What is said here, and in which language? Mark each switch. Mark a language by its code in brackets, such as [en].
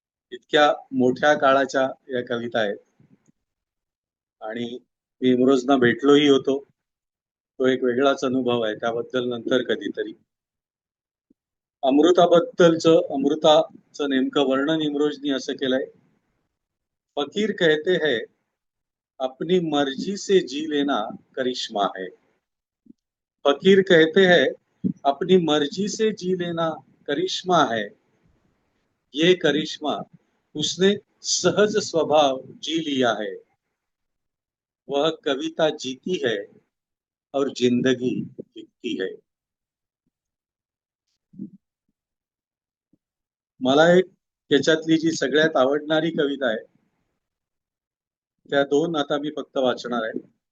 [mr] इतक्या मोठ्या काळाच्या या कविता आहेत आणि मी इमरोजना भेटलोही होतो. तो एक वेगळाच अनुभव आहे, त्याबद्दल नंतर कधीतरी. अमृताचं नेमकं वर्णन इमरोजनी असं केलंय. [hi] फकीर कहते हैं अपनी मर्जी से जी लेना करिश्मा है. फकीर कहते हैं अपनी मर्जी से जी लेना करिश्मा है. ये करिश्मा उसने सहज स्वभाव जी लिया है. वह कविता जीती है और जिंदगी लिखती है. [mr] मला एक त्याच्यातली जी सगळ्यात आवडणारी कविता आहे त्या दोन आता मी फक्त वाचणार आहे.